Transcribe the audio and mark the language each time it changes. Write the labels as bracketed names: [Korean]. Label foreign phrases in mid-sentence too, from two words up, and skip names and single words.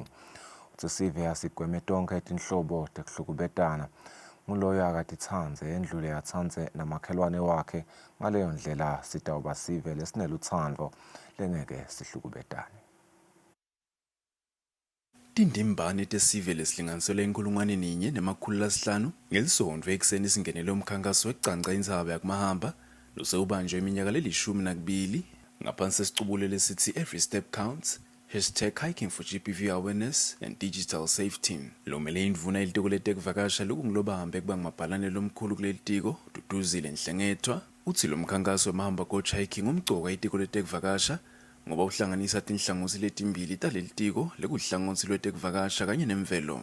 [Swati] Uthi sive asigweme tonke etinhlobo tekuhlukubetana nguloyo akatitsanze endlule yatsanze namakhelwane wakhe ngaleyo ndlela sitawuba sive lesinelutsandvo lengeke sihlukubetane. Tindimbane tesive lesilinganiselwe enkulungwane ninye nemakhulu lasihlanu ngelisonto ekuseni isingenele umkhankaso wecanca indzaba yakumahamba losewubanjwe iminyaka leli-12 ngaphansi sesicubulo lesithi Every Step Counts, #hiking for GBV awareness and digital safety. Lomele indvuna ilitiko letekuvakasha lokungilobahamba ekubanga mabhalane lomkhulu kuleli tiko Duduzile Nhlengethwa uthi lo mkhankaso wemahamba [English] coach hiking [Swati] umgcoka itiko letekuvakasha ngoba uhlanganisa tinhlangothi letimbili taleli tiko lekuhlangothi lwetekuvakasha kanye nemvelo.